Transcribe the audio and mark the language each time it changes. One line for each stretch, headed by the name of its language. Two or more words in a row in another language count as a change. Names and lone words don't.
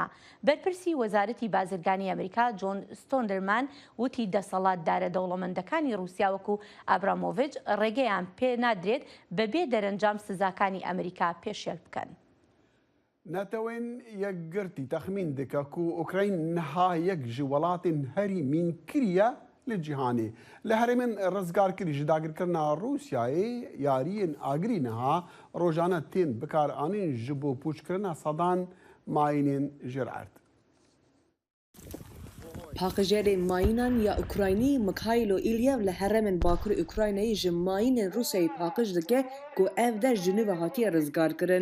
Central Kurdish: بەرپرسی وەزارەتی بازرگانی ئەمریکا جۆن ستۆندەرمان وتی دەسەڵاتدارە دەوڵەمەندەکانی رووسیا وەکو ئابرامۆڤیچ ڕێگەیان پێ نادرێت بەبێ دەرەنجام سزاکانی ئەمریکا پێشێل بکەن.
Kurdish: ناتەوەین یەکگرتی تەخمین دکە و ئوکراین نها یەک ji welatên herî mînkiriye li cîhanê. Li herêmên rizgarkirî ji dagirkirina Rûsyayê yariyên agirî niha rojane tên bikaranîn ji bo pûçkirina sedan mayînên jirert. Paqijere mayînan ya Ukraynî Mikhailo İlyev li herêmên Bakurê Ukraynayê ji mayînên Rûsyayê paqij dike ku ev der ji nû ve hatiye rizgarkirin.